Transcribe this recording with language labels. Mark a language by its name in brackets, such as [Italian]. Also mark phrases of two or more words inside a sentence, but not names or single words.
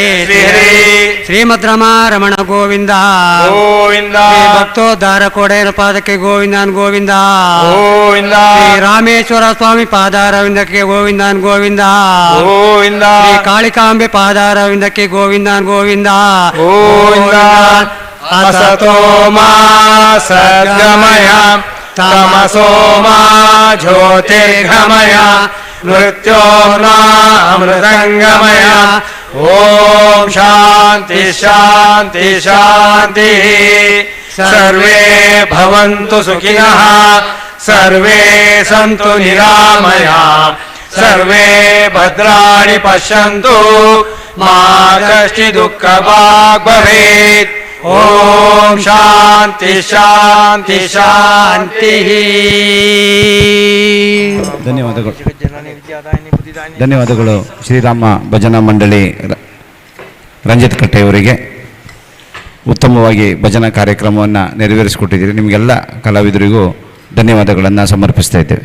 [Kannada] ಶ್ರೀಹರಿ ಶ್ರೀಮದ್ ರಮಣ ಗೋವಿಂದ ಗೋವಿಂದ ಭಕ್ತೋದ್ಧಾರ ಕೋಡೇನ ಪಾದಕ್ಕೆ ಗೋವಿಂದನ್ ಗೋವಿಂದ ಗೋವಿಂದ ಶ್ರೀ ರಾಮೇಶ್ವರ ಸ್ವಾಮಿ ಪಾದಾರವಿಂದಕ್ಕೆ ಗೋವಿಂದನ್ ಗೋವಿಂದ ಗೋವಿಂದ ಶ್ರೀ ಕಾಳಿಕಾಂಬೆ ಪಾದಾರವಿಂದಕ್ಕೆ ಗೋವಿಂದನ್ ಗೋವಿಂದ ಗೋವಿಂದ [Sanskrit] असतो मा सद्गमय तमसो मा ज्योतिर्गमय ಮೃತ್ಯೋರ್ನಾಮೃತಂಗಮಯ ಓಂ ಶಾಂತಿ ಶಾಂತಿ ಶಾಂತಿ ಸರ್ವೇ ಭವಂತು ಸುಖಿನಃ ಸರ್ವೇ ಸಂತು ನಿರಾಮಯ ಸರ್ವೇ ಭದ್ರಾಣಿ ಪಶ್ಯಂತು ಮಾ ಕಶ್ಚಿತ್ ದುಃಖಭಾಗ್ ಭವೇತ್ ಓಂ ಶಾಂತಿ ಶಾಂತಿ ಶಾಂತಿ. [Kannada] ಧನ್ಯವಾದಗಳು. ಧನ್ಯವಾದಗಳು ಶ್ರೀರಾಮ ಭಜನಾ ಮಂಡಳಿ ರಂಜಿತ್ ಕಟ್ಟೆಯವರಿಗೆ. ಉತ್ತಮವಾಗಿ ಭಜನಾ ಕಾರ್ಯಕ್ರಮವನ್ನು ನೆರವೇರಿಸಿಕೊಟ್ಟಿದ್ದೀರಿ. ನಿಮಗೆಲ್ಲ ಕಲಾವಿದರಿಗೂ ಧನ್ಯವಾದಗಳನ್ನು ಸಮರ್ಪಿಸ್ತಾ ಇದ್ದೇವೆ.